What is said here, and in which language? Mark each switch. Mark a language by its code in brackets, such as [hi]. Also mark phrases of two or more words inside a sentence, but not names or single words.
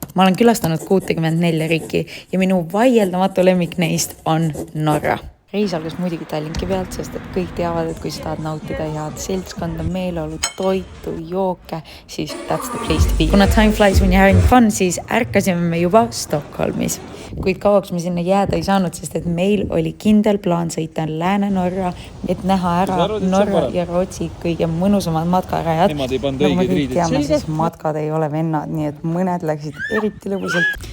[et] Ma olen külastanud 64 riiki ja minu vaieldamatu lemmik neist on Norra. Reis algas muidugi Tallinki pealt, sest et kõik teavad, et kui sa tahad nautida head seltskonda, meeleolu, toitu, jooke, siis [en] that's the place to be. Kuna time flies when you're having fun, [et] siis ärkasime me juba Stockholmis. Kuid kauaks me sinna jääda ei saanud, sest et meil oli kindel plaan sõita Lääne-Norra, et näha ära Norra ja Rootsi kõige mõnusamad matkarajad. Nagu me kõik teame, siis matkad ei ole vennad, nii et mõned läksid eriti lõbusalt.